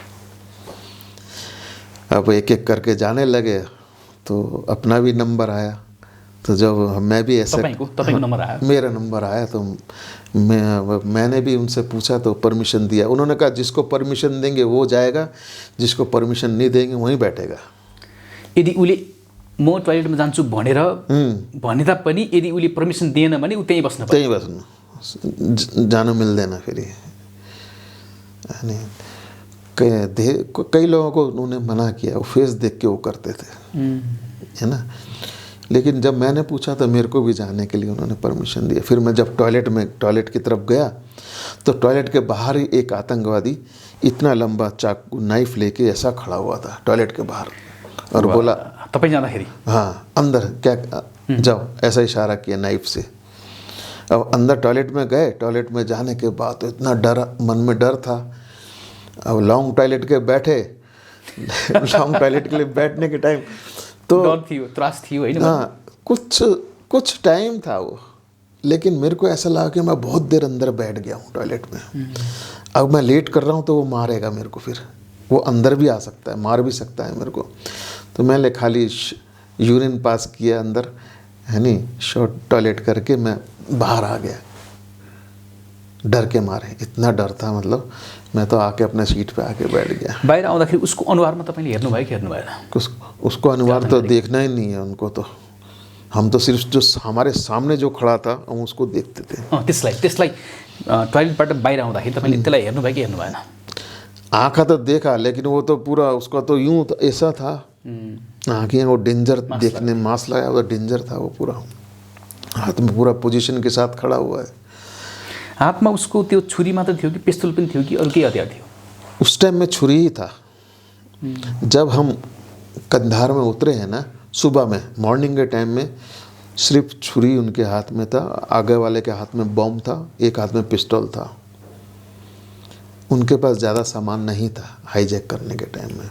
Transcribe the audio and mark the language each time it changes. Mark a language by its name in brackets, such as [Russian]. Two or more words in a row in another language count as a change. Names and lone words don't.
[Hindi] अब एक एक करके जाने लगे तो अपना भी नंबर आया। तो जब मैं भी ऐसा, [Nepali] तपाईको नंबर आया? [Hindi] मेरा नंबर आया तो मैंने भी उनसे पूछा तो परमिशन दिया। उन्होंने कहा जिसको परमिशन देंगे वो जाएगा, जिसको परमिशन नहीं देंगे वहीं बैठेगा। [Nepali] यदि उले म टॉयलेटमा जान्छु भनेर भने तापनि यदि उले परमिसन दिएन भने उ त्यहीँ बस्नु त्यहीँ बस्नु, जानु मिल्दैन फेरि। [Hindi] अनि कई लोगों को उन्होंने मना किया, वो फेस देख के वो करते थे, है ना। लेकिन जब मैंने पूछा तो मेरे को भी जाने के लिए उन्होंने परमिशन दिया। फिर मैं जब टॉयलेट की तरफ गया तो टॉयलेट के बाहर ही एक आतंकवादी इतना लंबा चाकू नाइफ लेके ऐसा खड़ा हुआ था टॉयलेट के बाहर, और बोला [Nepali] तपाईं जाँदाखेरि, [Hindi] हाँ अंदर क्या जाओ, ऐसा इशारा किया नाइफ से। अब अंदर टॉयलेट में गए, टॉयलेट में जाने के बाद तो इतना डर, मन में डर था। अब [English] long toilet [Hindi] के बैठे [English] long toilet [Hindi] के लिए बैठने के टाइम तो [Nepali] डर थियो, त्रास थियो हैन? [Hindi] हाँ, कुछ टाइम था वो, लेकिन मेरे को ऐसा लगा कि मैं बहुत देर अंदर बैठ गया हूँ टॉयलेट में। अब मैं लेट कर रहा हूँ तो वो मारेगा मेरे को, फिर वो अंदर भी आ सकता है, मार भी सकता है मेरे को। तो मैंने खाली [English] urine pass [Hindi] किया अंदर, है नहीं, [English] short toilet [Hindi] करके मैं बाहर आ गया, डर के मारे। इतना डर था, मतलब मैं तो आके अपने सीट पे आके बैठ गया। [Nepali] बाहिर आउँदाखेरि उसको अनुहारमा तपाईले हेर्नु भयो कि हेर्नु भएन? [Hindi] उसको अनुहार तो देखना ही नहीं है उनको, तो हम तो सिर्फ जो हमारे सामने जो खड़ा था हम उसको देखते थे। [Nepali] त्यसलाई टॉयलेटबाट बाहिर आउँदाखेरि तपाईले त्यसलाई हेर्नु भयो कि हेर्नु भएन? [Hindi] आँखा तो देखा, लेकिन वो तो पूरा उसका तो यूं तो ऐसा था, आँखें वो डेंजर देखने, मास्क लगाया हुआ डेंजर था वो पूरा, हाथ में पूरा पोजीशन के साथ खड़ा हुआ है। [Nepali] हाथमा उसको त्यो छुरी मात्र थियो कि पिस्तौल पनि थियो कि अरू केही हतियार थियो? [Hindi] उस टाइम में छुरी ही था। जब हम कंधार में उतरे हैं ना, सुबह में मॉर्निंग के टाइम में सिर्फ छुरी उनके हाथ में था, आगे वाले के हाथ में बॉम्ब था, एक हाथ में पिस्तौल था। उनके पास ज़्यादा सामान नहीं था हाईजैक करने के टाइम में।